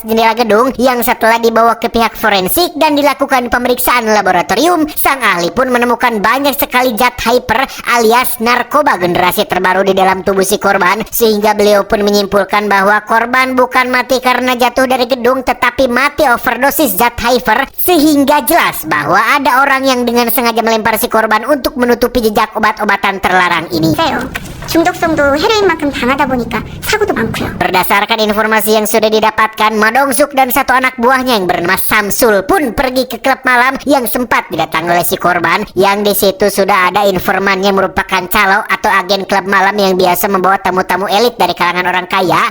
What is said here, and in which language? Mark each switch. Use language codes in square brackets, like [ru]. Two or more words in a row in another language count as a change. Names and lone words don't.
[id] jendela gedung, yang setelah dibawa ke pihak forensik dan dilakukan pemeriksaan laboratorium, sang ahli pun menemukan banyak sekali zat hyper alias narkoba generasi terbaru di dalam tubuh si korban, sehingga beliau pun menyimpulkan bahwa korban bukan mati karena jatuh dari gedung tetapi mati overdosis zat hyper, sehingga jelas bahwa ada orang yang dengan sengaja melempar si korban untuk menutupi jejak obat-obatan terlarang ini. [ko] 중독성도 헤로인만큼 강하다 보니까 사고도 많고요. [id] Berdasarkan informasi yang sudah didapatkan, Madong Suk dan satu anak buahnya yang bernama Samsul pun pergi ke klub malam yang sempat didatangi oleh si korban, yang di situ sudah ada informan yang merupakan calo atau agen klub malam yang biasa membawa tamu-tamu elit dari kalangan orang kaya.